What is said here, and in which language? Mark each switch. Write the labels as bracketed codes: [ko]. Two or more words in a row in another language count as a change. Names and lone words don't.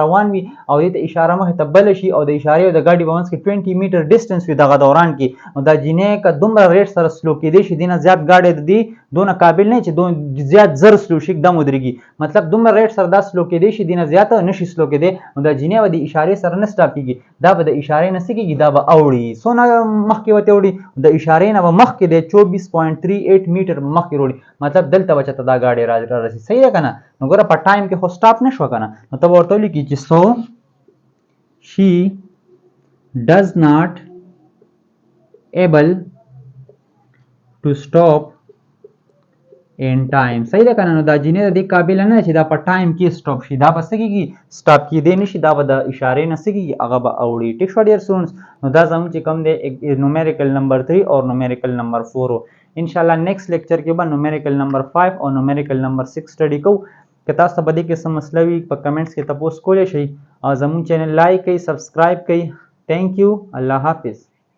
[ps] روان وي او دې ته اشاره مخې ته بله شي او د اشارې او د ګاډي په منځ کې 20 [en] meter distance [ps] وي دغه دوران کې، نو دا جینۍ که دومره ریټ سره سلو کېدی شي دې نه زیات ګاډی د دې دونه قابل نه چې زیات زر سلو شي دم ودرېږي، مطلب دومره ریټ سره دا سلو کېدی شي دې نه زیاته نشي سلو کېدی، نو دا جینۍ به د اشارې سره نه سټاپ کېږي، دا به د اشارې نه څه کېږي دا به اوړي څونه مخکې ورته اوړي د اشارې نه به مخکې دی 24.38 میټر مخکې وړي، مطلب دلته به چېرته دا ګاډی را رسي صحیح ده که نه. نو ګوره په ټایم کې خو سټاپ نه شوه که نه، نو ته به ورته ولیکي چې [en] so she does not able to stop in time [ps] صحیح ده که نه. نو دا جینۍ د دې قابله نه چې دا په ټایم کې سټاپ شي، دا به څه کېږي سټاپ کېدی نه شي، دا به د اشارې نه څه کېږي هغه به اوړي. ټیک شوه ډېر سټوډنټس. نو دا زموږ چې کوم دی [en] numerical number [ps] 3 او [en] numerical number [ps] 4 و. انشاءالله [en] next lecture [ps] کې به [en] numerical number [ps] 5 او [en] numerical number [ps] 6 سټډي کوو. که تاسو ته په دې کې څه مسله وي په کمنټس کې تپوس کولی شئ او زموږ چینل لایک کړئ، سبسکرایب کړئ [en] thank you, [ur] اللہ حافظ.